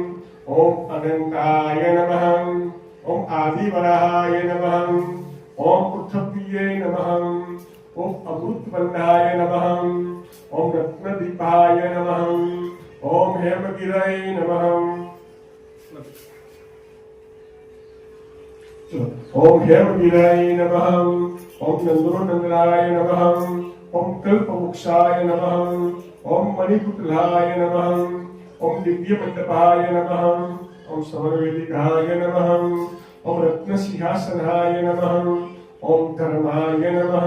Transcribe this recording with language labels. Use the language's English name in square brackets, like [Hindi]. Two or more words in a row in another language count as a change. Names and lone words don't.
[Sanskrit] ઓમ અનંતાય નમઃ. ઓમ આદિવરાહાય નમઃ. ઓમ પૃથ્વ્યે નમઃ. ઓમ અમૃતવંદાય નમઃ. ઓમ રત્નદીપાય નમઃ. ઓમ હેમગિરય નમઃ. ओम हेमगिराय नमः। ओम नंदोनंदनाय नमः। ओम कल्पवृक्षाय नमः। ओम मणिपुत्राय नमः। ओम दिव्यमंडपाय नमः। ओम समरवेदिकाय नमः। ओम रत्नसिंहासनाय नमः। ओम धर्माय नमः।